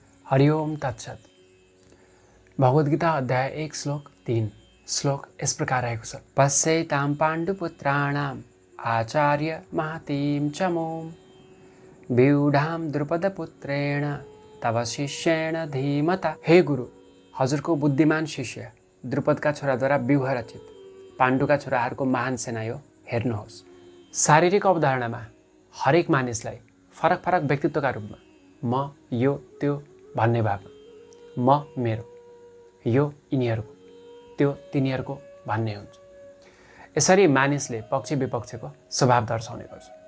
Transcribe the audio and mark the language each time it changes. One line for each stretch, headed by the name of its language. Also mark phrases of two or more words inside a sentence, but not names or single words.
Nepali: हरि ओम तत्सत। भगवद्गीता अध्याय 1 श्लोक 3 श्लोक
Hindi: इस प्रकार
Nepali: रहेको छ।
Sanskrit: पश्यैतां पाण्डुपुत्राणाम् आचार्य महतीं च मों व्यूढां द्रुपदपुत्रेण तव शिष्येण धीमता।
Nepali: हे गुरु, हजुरको बुद्धिमान शिष्य द्रुपदका छोराद्वारा व्यूह रचित पाण्डुका छोराहरूको महान सेना यो हेर्नुहोस्। शारीरिक अवधारणामा हरेक मानिसलाई फरक फरक व्यक्तित्वका रूपमा म, यो, त्यो भन्ने भावमा म मेरो, यो यिनीहरूको, त्यो तिनीहरूको भन्ने हुन्छ। यसरी मानिसले पक्ष विपक्षको स्वभाव दर्शाउने गर्छ।